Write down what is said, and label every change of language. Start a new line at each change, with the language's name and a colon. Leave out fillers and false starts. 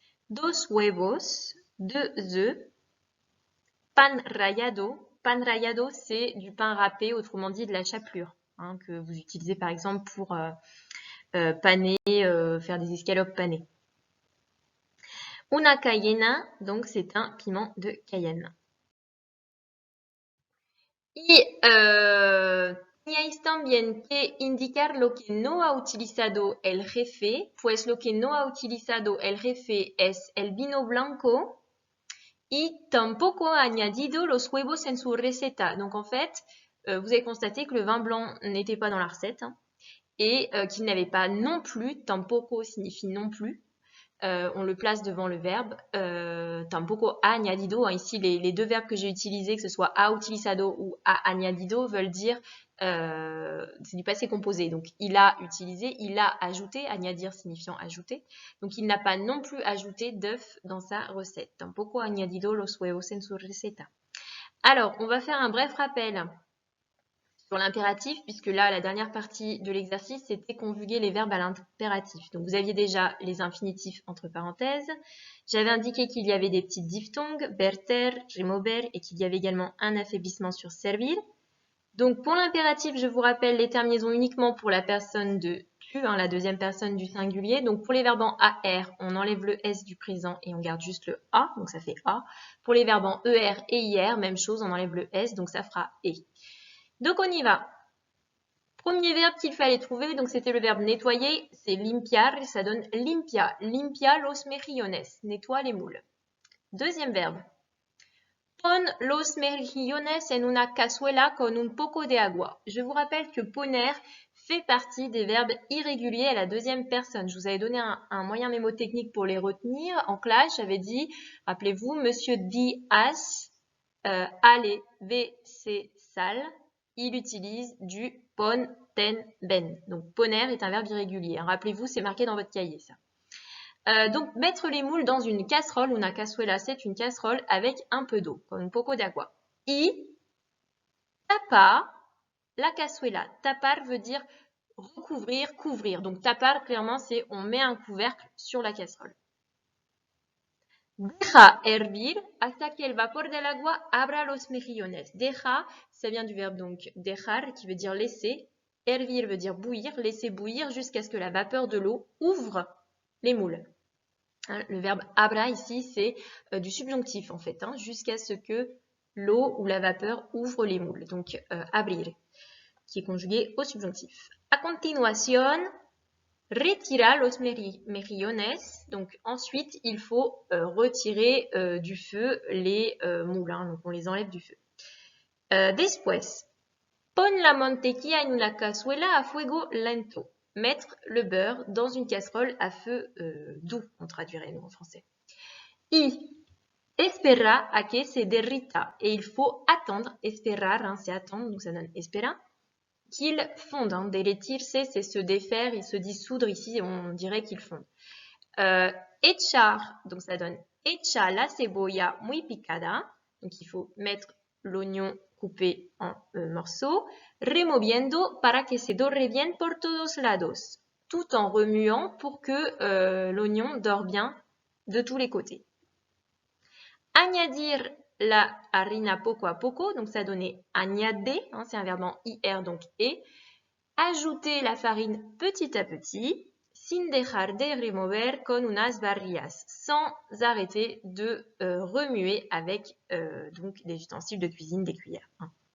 Spanish: 2 huevos.
French: 2 œufs.
Spanish: Pan rallado.
French: Pan rallado, c'est du pain râpé, autrement dit de la chapelure, que vous utilisez par exemple pour paner, faire des escalopes panées. Una cayena, donc c'est un piment de Cayenne.
Spanish: Y teníais también que indicar lo que no ha utilizado el jefe, pues lo que no ha utilizado el jefe es el vino blanco y tampoco ha añadido los huevos en su receta.
French: Donc en fait, vous avez constaté que le vin blanc n'était pas dans la recette et qu'il n'avait pas non plus, tampoco signifie non plus, on le place devant le verbe.
Spanish: Tampoco ha añadido.
French: Ici, les deux verbes que j'ai utilisés, que ce soit ha utilizado ou ha añadido, veulent dire c'est du passé composé. Donc, il a utilisé, il a ajouté, añadir signifiant ajouter. Donc, il n'a pas non plus ajouté d'œufs dans sa recette.
Spanish: Tampoco ha añadido los huevos en su receta.
French: Alors, on va faire un bref rappel sur l'impératif, puisque là, la dernière partie de l'exercice, c'était conjuguer les verbes à l'impératif. Donc, vous aviez déjà les infinitifs entre parenthèses. J'avais indiqué qu'il y avait des petites diphtongues, berter, remover, et qu'il y avait également un affaiblissement sur servir. Donc, pour l'impératif, je vous rappelle les terminaisons uniquement pour la personne de tu, la deuxième personne du singulier. Donc, pour les verbes en AR, on enlève le S du présent et on garde juste le A, donc ça fait A. Pour les verbes en ER et IR, même chose, on enlève le S, donc ça fera E. Donc, on y va. Premier verbe qu'il fallait trouver, donc c'était le verbe nettoyer, c'est limpiar, et ça donne limpia.
Spanish: Limpia los mejillones,
French: nettoie les moules. Deuxième verbe.
Spanish: Pon los mejillones en una cazuela con un poco de agua.
French: Je vous rappelle que poner fait partie des verbes irréguliers à la deuxième personne. Je vous avais donné un moyen mémotechnique pour les retenir. En classe, j'avais dit, rappelez-vous, Monsieur Diaz, allez, WC sale, il utilise du pon, ten, ben. Donc, poner est un verbe irrégulier. Rappelez-vous, c'est marqué dans votre cahier, ça. Donc, mettre les moules dans une casserole, una cazuela, c'est une casserole avec un peu d'eau,
Spanish: con un poco d'agua. Y tapa la cazuela.
French: Tapar veut dire recouvrir, couvrir. Donc, tapar, clairement, c'est on met un couvercle sur la casserole.
Spanish: Deja hervir hasta que el vapor del agua abra los mejillones.
French: Deja, ça vient du verbe donc dejar, qui veut dire laisser. Hervir veut dire bouillir, laisser bouillir jusqu'à ce que la vapeur de l'eau ouvre les moules. Hein, le verbe abra ici, c'est du subjonctif en fait, hein, jusqu'à ce que l'eau ou la vapeur ouvre les moules. Donc abrir, qui est conjugué au subjonctif.
Spanish: A continuación, retira los mejillones.
French: Donc ensuite, il faut retirer du feu les moules. Hein, donc on les enlève du feu.
Spanish: Después, pon la mantequilla en una cazuela a fuego lento.
French: Mettre le beurre dans une casserole à feu doux, on traduirait nous en français.
Spanish: Y espera a que se derrita.
French: Et il faut attendre, esperar, hein, c'est attendre, donc ça donne espera, qu'il fonde. Hein. Derretirse, c'est se défaire et se dissoudre. Ici, on dirait qu'il fonde.
Spanish: Echar,
French: donc ça donne
Spanish: echa la cebolla muy picada.
French: Donc il faut mettre l'oignon coupé en morceaux.
Spanish: Removiendo para que se dore bien por todos lados.
French: Tout en remuant pour que l'oignon dore bien de tous les côtés.
Spanish: Añadir la harina poco a poco,
French: donc ça donnait añade, hein, c'est un verbe en IR, donc et. Ajouter la farine petit à petit,
Spanish: sin dejar de remover con unas varillas,
French: sans arrêter de remuer avec donc des ustensiles de cuisine, des cuillères, hein.